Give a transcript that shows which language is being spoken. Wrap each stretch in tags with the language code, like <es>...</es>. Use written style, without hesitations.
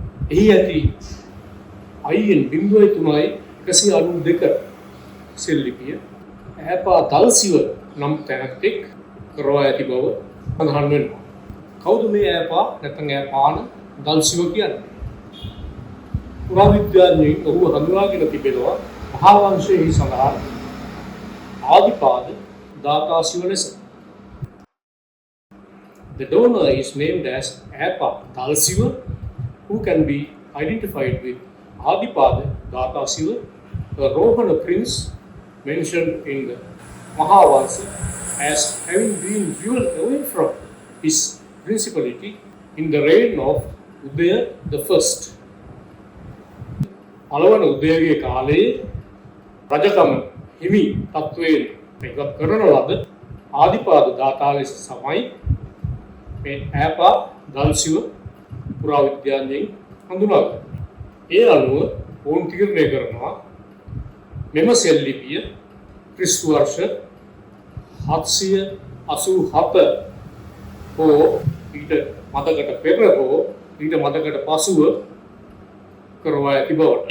<si>එහි ඇති IN 0.192 සෙල්ලිපිය ඈපා දල්සිව නම් තැනැත්තෙක් කරවා ඇති බව සඳහන් වෙනවා. කවුද මේ ඈපා නැත්නම් ඈපාන දල්සිව කියන්නේ? පුරාවිද්‍යාඥයින් ඔහුව හඳුනාගෙන තිබෙනවා මහා වංශයේ සඳහන් ආදිපාද දාතාසිව ලෙස.</si> <en>The donor is named as Apa Dalsiva, who can be identified with Adipada Datasiva, the Rohana prince mentioned in the Mahavamsa as having been driven away from his principality in the reign of Udaya the First.</en> <si>පළවන උදයගේ කාලයේ රජකම හිමි තත්වයෙන් ඉවත් කරන ලද ආදිපාද දාතා ලෙස සමයි මේ ඈපා දල්සිව පුරාවිද්‍යාඥයින් හඳුනාගන්නේ. ඒ අනුව ඔවුන් තීරණය කරනවා මෙම සෙල්ලිපිය ක්‍රිස්තු වර්ෂ 787 හෝ ඊට මතකට පෙර හෝ ඊට මතකට පසුව කරවා ඇති බවට.</si>